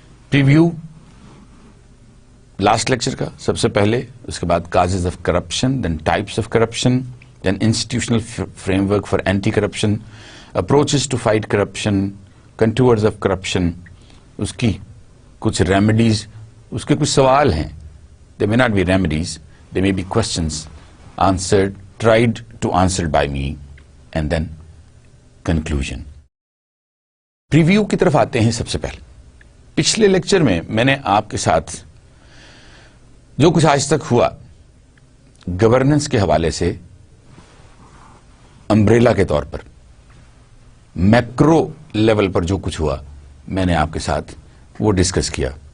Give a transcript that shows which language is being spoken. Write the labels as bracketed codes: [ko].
[en] preview last lecture [ur] کا سب سے پہلے، اس کے بعد [en] causes of corruption, then types of corruption, then institutional framework for anti corruption, approaches to fight corruption, contours of corruption, [ur] اس کی کچھ remedies, اس کے کچھ سوال ہیں. [en] They may not be remedies, they may be questions answered, tried to answered by me, and then conclusion. [ur] Preview کی طرف آتے ہیں. سب سے پہلے پچھلے لیکچر میں میں نے آپ کے ساتھ جو کچھ آج تک ہوا گورننس کے حوالے سے امبریلا کے طور پر، میکرو لیول پر جو کچھ ہوا میں نے آپ کے ساتھ وہ ڈسکس کیا.